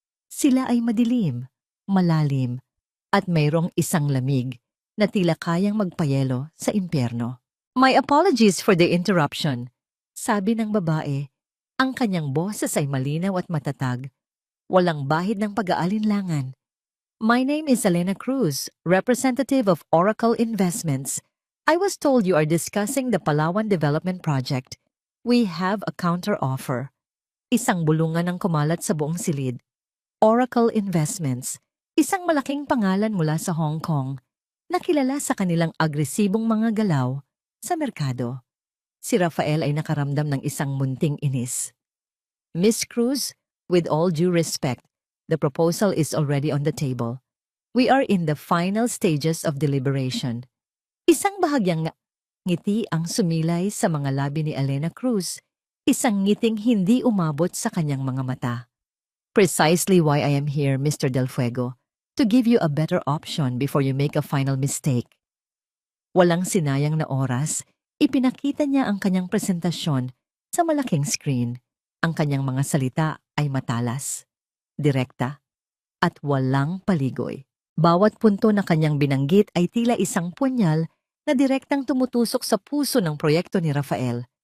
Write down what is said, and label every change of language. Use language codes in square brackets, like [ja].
[tl] Sila ay madilim, malalim, at mayroong isang lamig na tila kayang magpayelo sa impyerno. [en] "My apologies for the interruption," [tl] sabi ng babae. Ang kanyang boses ay malinaw at matatag, walang bahid ng pag-aalinlangan. [en] "My name is Elena Cruz, representative of Oracle Investments. I was told you are discussing the Palawan Development Project. We have a counter-offer." [tl] Isang bulungan ang kumalat sa buong silid. Oracle Investments, isang malaking pangalan mula sa Hong Kong, na kilala sa kanilang agresibong mga galaw sa merkado. Si Rafael ay nakaramdam ng isang munting inis. [en] "Miss Cruz, with all due respect, the proposal is already on the table. We are in the final stages of deliberation." [tl] Isang bahagyang ngiti ang sumilay sa mga labi ni Elena Cruz, isang ngiting hindi umabot sa kanyang mga mata. [en] "Precisely why I am here, Mr. Del Fuego, to give you a better option before you make a final mistake." [tl] Walang sinayang na oras, ipinakita niya ang kanyang presentasyon sa malaking screen. Ang kanyang mga salita ay matalas, direkta, at walang paligoy. Bawat punto na kanyang binanggit ay tila isang punyal na direktang tumutusok sa puso ng proyekto ni Rafael.